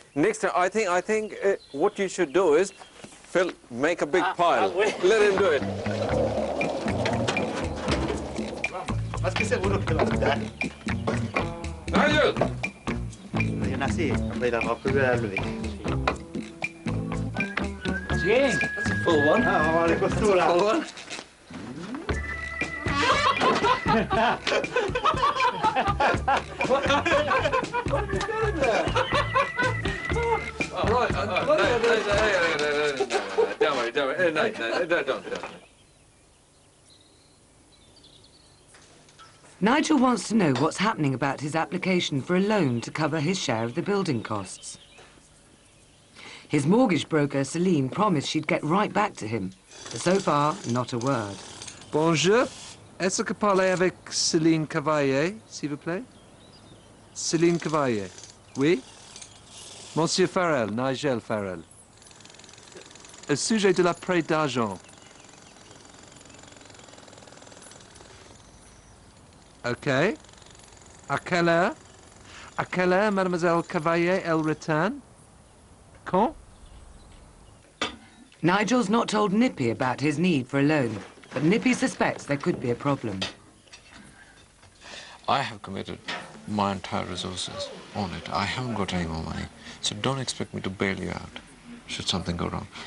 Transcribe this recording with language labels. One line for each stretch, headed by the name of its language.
English: Next time, I think what you should do is, Phil, make a big pile. Let him do it.
French: Parce que c'est vous qui l'avez fait. Nigel! Il y en a assez. Après, il aura plus à lever. Tiens.
English: That's a full one.
French: Ah, on va voir les costauds là.
English: Full one. What are you doing there? Oh, right. No, don't worry. No, don't. Nigel wants to know what's happening about his application for a loan to cover his share of the building costs. His mortgage broker, Celine, promised she'd get right back to him, but so far, not a word.
French: Bonjour. Est-ce que parler avec Céline Cavalier, s'il vous plaît? Céline Cavalier. Oui? Monsieur Farrell, Nigel Farrell. Au sujet de la prêt d'argent. OK. À quelle heure? À quelle heure, mademoiselle Cavalier, elle return? Quand?
English: Nigel's not told Nippy about his need for a loan, but Nippy suspects there could be a problem. I have committed my entire resources on it. I haven't got any more money, so don't expect me to bail you out should something go wrong.